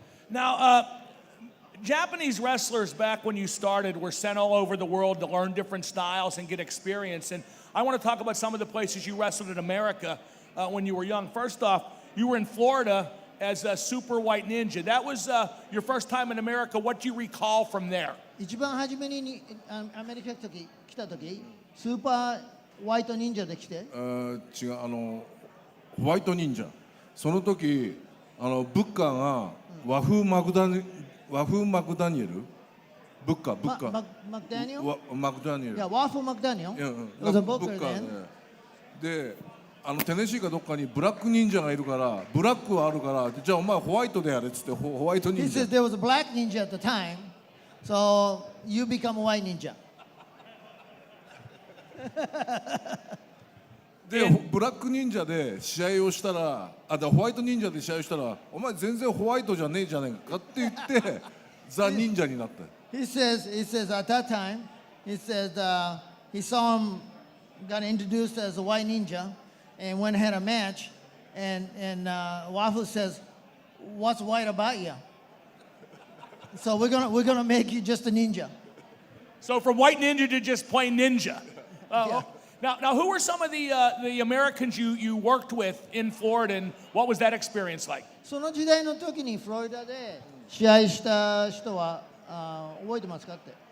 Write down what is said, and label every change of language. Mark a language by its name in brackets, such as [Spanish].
[English] Now, Japanese wrestlers back when you started were sent all over the world to learn different styles and get experience. And I want to talk about some of the places you wrestled in America when you were young. First off, you were in Florida as a Super White Ninja. That was your first time in America. What do you recall from there? [Japanese] 一番初めにアメリカ来た時、スーパーホワイト忍者で来て。違うホワイト忍者。その時ブッカーが和風マクダニエル。ブッカー。マクダニエル。マクダニエル。いや、ワーフマクダニエル。ブッカーで。テネシーかどっかにブラック忍者がいるから、ブラックはあるから、じゃあお前ホワイトでやれっつってホワイト忍者。 [English] He says there was a black ninja at the time, so you become a white ninja. [Japanese] でブラック忍者で試合をしたら、ホワイト忍者で試合をしたら、お前全然ホワイトじゃねえじゃねえかって言ってザ忍者になった。 [English] He says at that time, he says he saw him got introduced as a white ninja. And went and had a match, and Wafu says, "What's white about you?" So we're gonna make you just a ninja. So from white ninja to just plain ninja. Yeah. Now, who were some of the Americans you worked with in Florida, and what was that experience like? [Japanese] その時代の時にフロリダで試合した人は覚えてますかって。